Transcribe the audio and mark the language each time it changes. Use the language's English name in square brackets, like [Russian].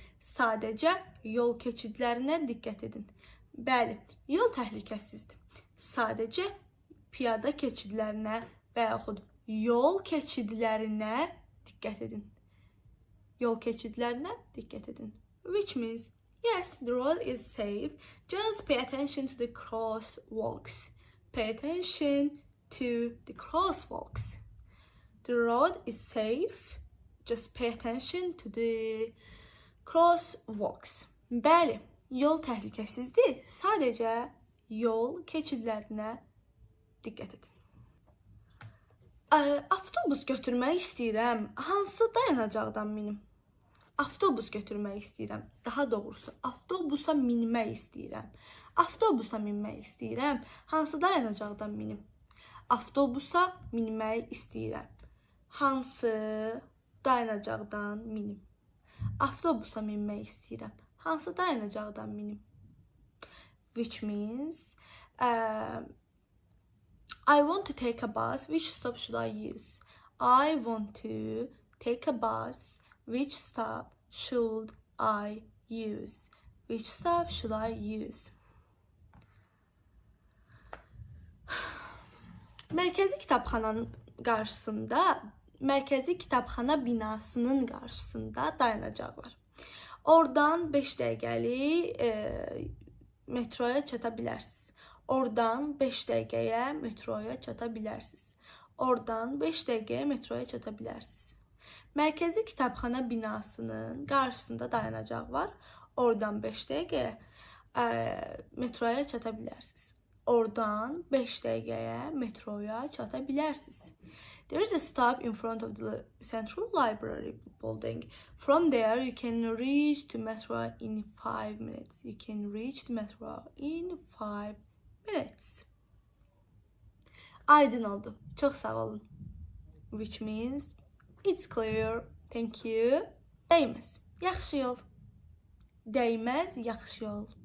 [Azerbaijani] Sadəcə yol keçidlərinə diqqət edin. Bəli, yol təhlükəsizdir. Sadəcə piyada keçidlərinə və yaxud yol keçidlərinə diqqət edin. Yol keçidlərinə diqqət edin. [English] Which means, yes, the road is safe. Just pay attention to the crosswalks. Pay attention to the crosswalks. The road is safe. Just pay attention to the crosswalks. [Azerbaijani] Bəli, yol təhlükəsizdir. Sadəcə yol keçidlərinə diqqət edin. Avtobus götürmək istəyirəm. Hansı dayanacaqdan minim? Avtobus götürmək istəyirəm. Daha doğrusu, avtobusa minmək istəyirəm. Avtobusa minmək istəyirəm. Hansı dayanacaqdan minim? Avtobusa minmək istəyirəm. Hansı dayanacaqdan minim? Avtobusa minmək istəyirəm. Hansı dayanacaqdan minim? [English] Which means I want to take a bus. Which stop should I use? I want to take a bus. Which stop should I use? Which stop should I use? [Azerbaijani] Mərkəzi kitabxananın qarşısında, Mərkəzi kitabxana binasının qarşısında dayanacaq var. Oradan 5 dəqiqəlik metroya çata bilərsiniz. Oradan 5 dəqiqəyə metroya çata bilərsiniz. Oradan 5 dəqiqəyə metroya çata bilərsiniz. Mərkəzi kitabxana binasının qarşısında dayanacaq var. Oradan 5 dəqiqəyə metroya çata bilərsiniz. Oradan 5 dəqiqəyə metroya çata bilərsiniz. [English] There is a stop in front of the Central Library building. From there, you can reach the metro in 5 minutes. You can reach the metro in 5 minutes. [Azerbaijani] Aydın oldu. Çox sağ olun. [English] Which means it's clear. Thank you. [Azerbaijani] Dəyməz. Yaxşı yol. Dəyməz. Yaxşı yol.